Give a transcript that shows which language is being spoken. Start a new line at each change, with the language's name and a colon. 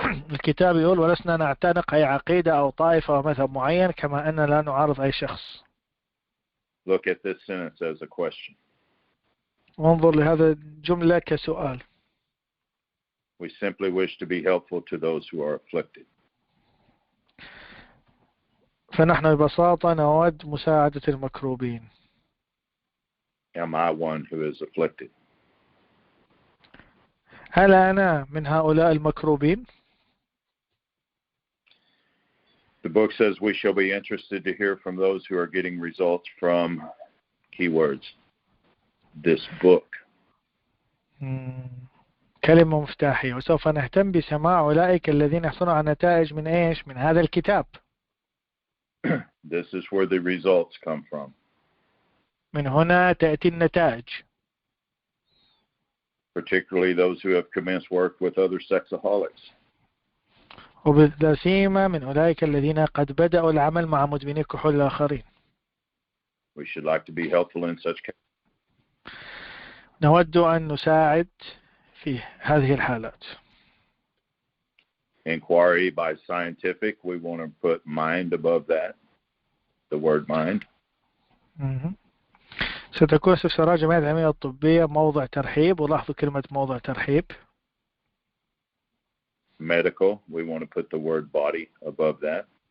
Arabic: الكتاب يقول ولسنا نعتنق أي عقيدة أو طائفة أو مذهب معين كما أننا لا نعارض أي شخص.
English: Look at this sentence as a question.
Arabic: انظر لهذا الجملة كسؤال.
English: We simply wish to be helpful to those who are afflicted.
Arabic: فنحن ببساطة نود مساعدة المكروبين.
English: Am I one who is afflicted?
Arabic: هل أنا من هؤلاء المكروبين؟
English: The book says we shall be interested to hear from those who are getting results from, keywords, this book.
Arabic: كلمة مفتاحية. وسوف نهتم بسماع أولئك الذين يحصلون على نتائج من إيش؟ من هذا الكتاب.
English: This is where the results come from.
Arabic: من هنا تأتي النتائج.
English: Particularly those who have commenced work with other sexaholics.
Arabic: وبالذات من أولئك الذين قد بدأوا العمل مع مدمني الكحول الآخرين.
English: We should like to be helpful in such cases.
Arabic: نود أن نساعد في هذه الحالات.
English: Inquiry by scientific, we want to put mind above that, the word mind.
Arabic: ستكون استفسارات جمعية العلمية الطبية موضع ترحيب، ولاحظوا كلمة موضع ترحيب.
English: Medical, we want to put the word body above that.